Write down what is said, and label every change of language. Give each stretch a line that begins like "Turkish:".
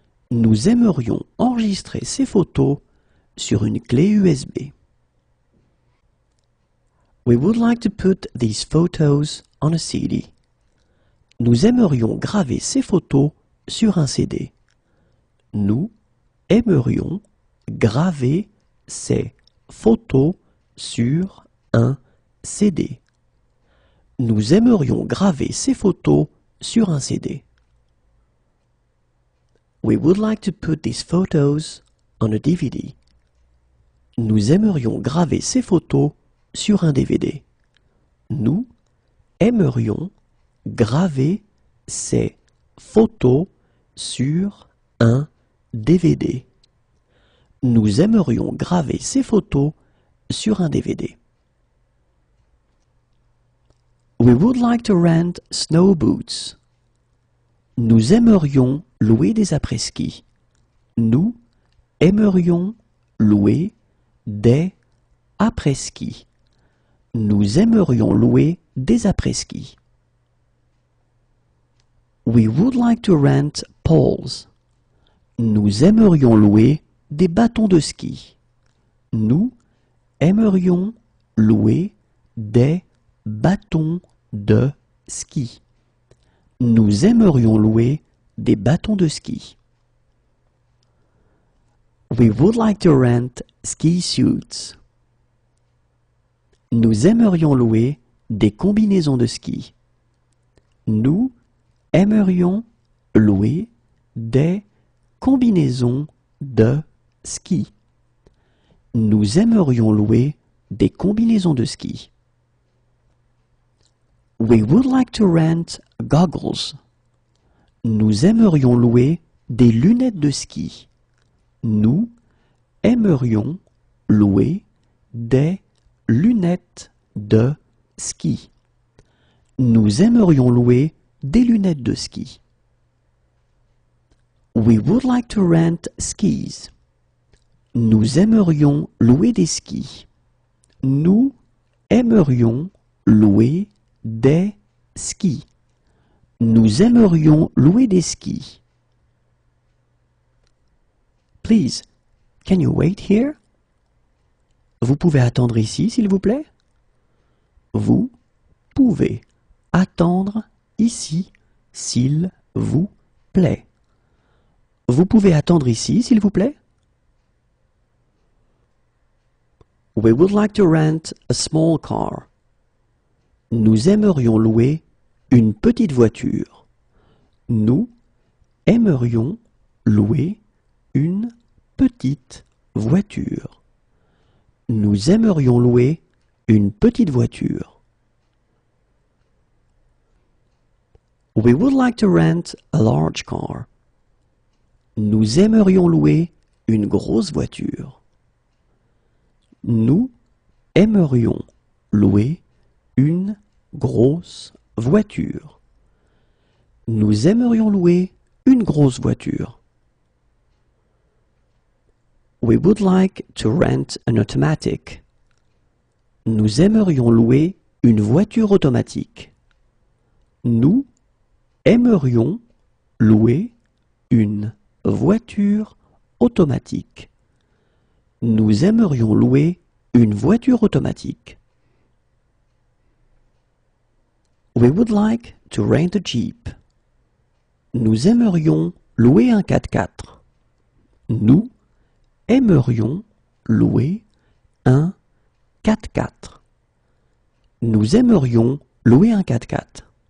French: Nous aimerions enregistrer ces photos sur une clé USB.
English: We would like to put these photos on a CD.
French: Nous aimerions graver ces photos sur un CD. Nous aimerions graver ces photos sur un CD. Nous aimerions graver ces photos sur un CD.
English: We would like to put these photos on a DVD.
French: Nous aimerions graver ces photos sur un DVD. Nous aimerions graver ces photos sur un DVD. Nous aimerions graver ces photos sur un DVD.
English: We would like to rent snow boots.
French: Nous aimerions louer des après-ski. Nous aimerions louer des après-ski. Nous aimerions louer des après-ski.
English: We would like to rent poles.
French: Nous aimerions louer des bâtons de ski. Nous aimerions louer des bâtons de ski. Nous aimerions louer des bâtons de ski.
English: We would like to rent ski suits.
French: Nous aimerions louer des combinaisons de ski. Nous aimerions louer des combinaisons de ski. Nous aimerions louer des combinaisons de ski.
English: We would like to rent goggles.
French: Nous aimerions louer des lunettes de ski. Nous aimerions louer des lunettes de ski. Nous aimerions louer des lunettes de ski.
English: We would like to rent skis.
French: Nous aimerions louer des skis. Nous aimerions louer des skis. Nous aimerions louer des skis.
English: Please, can you wait here?
French: Vous pouvez attendre ici, s'il vous plaît? Vous pouvez attendre ici, s'il vous plaît. Vous pouvez attendre ici, s'il vous plaît?
English: We would like to rent a small car.
French: Nous aimerions louer une petite voiture. Nous aimerions louer une petite voiture. Nous aimerions louer une petite voiture.
English: We would like to rent a large car.
French: Nous aimerions louer une grosse voiture. Nous aimerions louer une grosse voiture. Nous aimerions louer une grosse voiture.
English: We would like to rent an automatic.
French: Nous aimerions louer une voiture automatique. Nous aimerions louer une voiture automatique. Nous aimerions louer une voiture automatique.
English: We would like to rent a Jeep.
French: Nous aimerions louer un 4x4. Nous aimerions louer un 4x4. Nous aimerions louer un 4x4.